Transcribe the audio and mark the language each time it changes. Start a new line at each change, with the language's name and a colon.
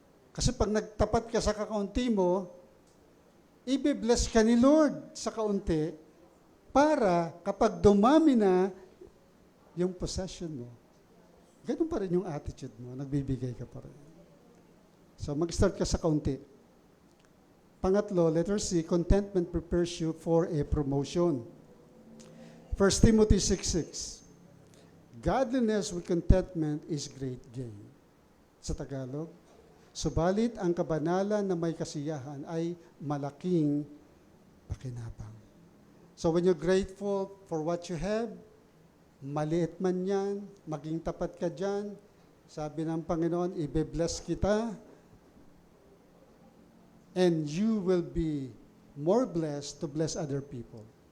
Filipino: Kasi pag nagtapat ka sa kakaunti mo, i-bless ka ni Lord sa kaunti para kapag dumami na yung possession mo, ganun pa rin yung attitude mo, nagbibigay ka pa rin. So mag-start ka sa kaunti.
English: Pangatlo, letter C, contentment prepares you for a promotion. 1 Timothy 6:6. Godliness with contentment is great gain.
Filipino: Sa Tagalog, subalit ang kabanalan na may kasiyahan ay malaking pakinabang.
English: So when you're grateful for what you have,
Filipino: maliit man yan, maging tapat ka dyan, sabi ng Panginoon, i-bless kita,
English: and you will be more blessed to bless other people.